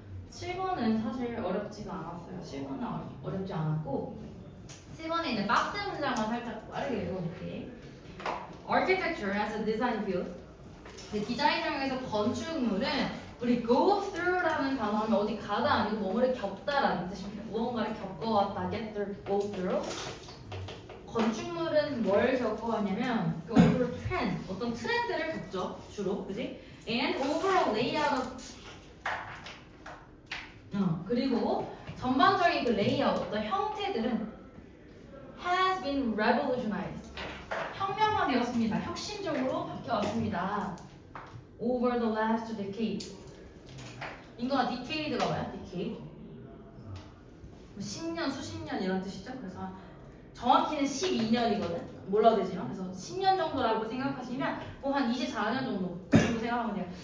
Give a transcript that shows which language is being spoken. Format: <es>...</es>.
<ko>(7번은) 사실 어렵지가 않았어요. 7번은 어렵지 않았고 7번에 있는 박스 문장만 살짝 빠르게 읽어볼게.</ko> <en>Architecture as a design field.</en> <ko>디자인형에서 건축물은 우리 go through라는 단어는 어디 가다 아니고 뭐뭐를 겪다라는 뜻입니다. 무언가를 겪어왔다,</ko> <en>get through, go through.</en> <ko>건축물은 뭘 겪어왔냐면</ko> <en>go through trend,</en> <ko>어떤 트렌드를 겪죠, 주로, 그지?</ko> <en>And overall layout of</en> <ko>그리고 전반적인 그 레이아웃, 어떤 형태들은</ko> <en>has been revolutionized.</en> <ko>혁명화되었습니다. 혁신적으로 바뀌어왔습니다.</ko> <en>Over the last decade.</en> <ko>인거가 decade가 뭐야? decade. 10년, 수십 년 이런 뜻이죠. 그래서 정확히는 12년이거든. 몰라도 되지만. 그래서 10년 정도라고 생각하시면 뭐 한 24년 정도 생각하면 돼요.</ko>